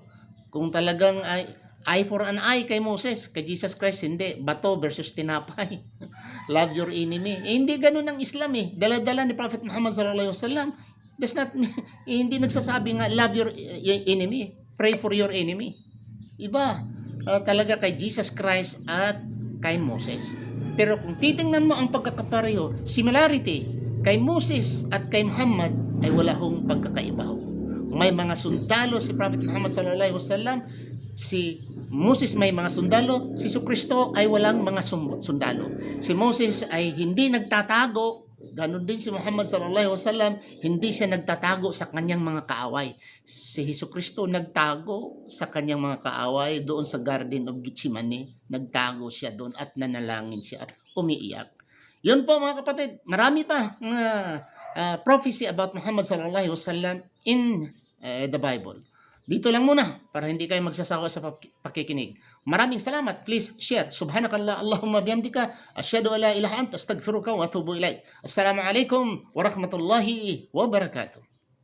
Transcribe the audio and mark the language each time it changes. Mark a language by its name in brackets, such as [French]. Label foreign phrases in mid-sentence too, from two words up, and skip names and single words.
[Filipino] Kung talagang [English] eye for an eye [Filipino] kay Moses, kay Jesus Christ hindi, bato versus tinapay. [English] Love your enemy. [Filipino] Hindi ganun ang Islam Dala-dala ni Prophet Muhammad [Arabic] صلى الله عليه وسلم. [English] That's not [Filipino] hindi nagsasabi nga [English] love your enemy, pray for your enemy. [Filipino] Iba talaga kay Jesus Christ at kay Moses. Pero kung titingnan mo ang pagkakapareho, similarity kay Moses at kay Muhammad ay wala hong pagkakaiba. May mga sundalo si Prophet Muhammad [Arabic] صلى الله عليه وسلم, [Filipino] si Moses may mga sundalo, si Jesucristo ay walang mga sundalo. Si Moses ay hindi nagtatago, ganun din si Muhammad [Arabic] صلى الله عليه وسلم, [Filipino] hindi siya nagtatago sa kanyang mga kaaway. Si Jesucristo nagtago sa kanyang mga kaaway doon sa Garden of Gethsemane, nagtago siya doon at nanalangin siya at umiiyak. Yun po mga kapatid, marami pa [English] prophecy about [Filipino] Muhammad [Arabic] صلى الله عليه وسلم [English] in the Bible. [Filipino] Dito lang muna para hindi kayo magsasawa sa pakikinig. Maraming salamat. [English] Please share. [Arabic] سبحانك اللهم وبحمدك أشهد أن لا إله أنت أستغفرك وأتوب إليك. السلام عليكم ورحمة الله وبركاته.